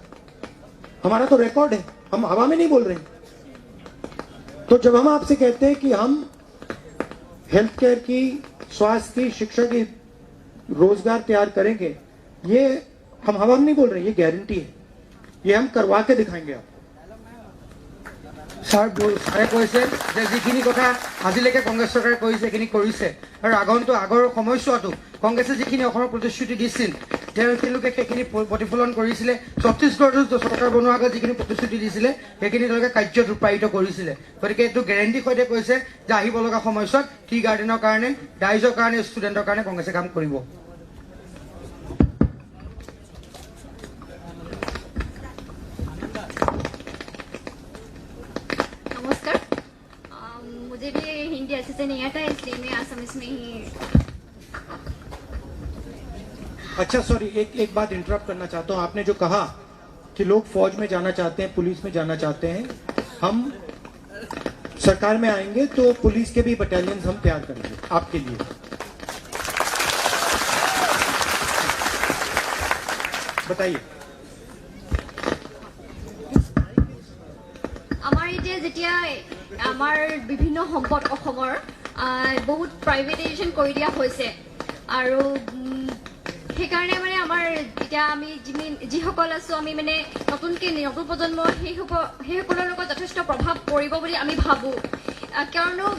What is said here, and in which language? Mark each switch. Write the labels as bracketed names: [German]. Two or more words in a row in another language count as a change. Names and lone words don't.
[Hindi] हमारा तो रिकॉर्ड है, हम हवा में नहीं बोल रहे हैं। तो जब हम आपसे कहते हैं कि हम [English] health care [Hindi] की, स्वास्थ्य की, शिक्षा की, रोजगार तैयार करेंगे, ये हम हवा में नहीं बोल रहे हैं, ये गारंटी है, ये हम करवा के दिखाएंगे आप। [Assamese] ছাৰে কৈছে যে যিখিনি কথা আজিলৈকে কংগ্ৰেছ চৰকাৰে কৰিছে সেইখিনি কৰিছে, আৰু আগৰ সময়ছোৱাতো কংগ্ৰেছে যিখিনি অসমৰ প্ৰতিশ্ৰুতি দিছিল তেওঁলোকে সেইখিনি প্ৰতিফলন কৰিছিলে। ছত্তীশগড়তো চৰকাৰ বনোৱাৰ আগত যিখিনি প্ৰতিশ্ৰুতি দিছিলে সেইখিনি তেওঁলোকে কাৰ্যত ৰূপায়িত কৰিছিলে। গতিকে এইটো গেৰেণ্টিৰ সৈতে কৈছে যে আহিব লগা সময়ছোৱাত [English] tea garden [Assamese] কাৰণে, ৰাইজৰ কাৰণে, ষ্টুডেণ্টৰ কাৰণে কংগ্ৰেছে কাম কৰিব। [Hindi] मुझे भी हिंदी अच्छे से नहीं आता, इसलिए मैं असमिस में ही। अच्छा सॉरी, एक बात इंटरप्ट करना चाहता हूं। आपने जो कहा कि लोग फौज में जाना चाहते हैं, पुलिस में जाना चाहते हैं, हम सरकार में आएंगे तो पुलिस के भी बटालियन हम तैयार करेंगे आपके लिए। बताइए। [Assamese] আমাৰ এতিয়া যেতিয়া আমাৰ বিভিন্ন সম্পদ অসমৰ বহুত প্ৰাইভেটাইজেশ্যন কৰি দিয়া হৈছে, আৰু সেইকাৰণে মানে আমাৰ এতিয়া আমি যিসকল আছো, আমি মানে নতুন প্ৰজন্ম সেইসকলৰ লগত যথেষ্ট প্ৰভাৱ পৰিব বুলি আমি ভাবোঁ।